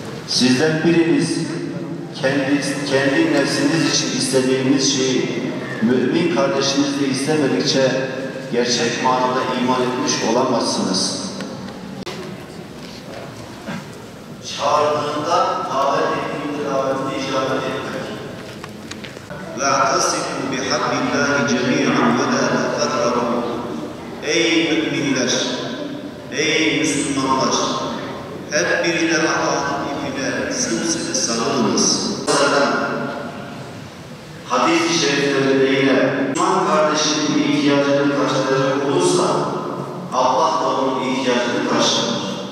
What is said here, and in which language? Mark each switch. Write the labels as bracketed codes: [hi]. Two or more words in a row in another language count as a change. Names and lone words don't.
[tr] Sizden biriniz kendi nefsiniz için istediğiniz şeyi mümin kardeşinizle istemedikçe gerçek manada iman etmiş olamazsınız. Çağırdığında davet ettiğinde davetine icabet etmek. [ar] وَاَعْتَصِمُوا بِحَبِّ اللّٰهِ جَمِيعًا وَلَا تَفَرَّقُوا. [tr] Ey müminler, ey Müslümanlar, hep birine Allah'ın ipine sımsıkı sarılınız. Hadis-i şeriflerinde yine Müslüman kardeşinin ihtiyacını karşılayacak olursa Allah da onun ihtiyacını karşılar.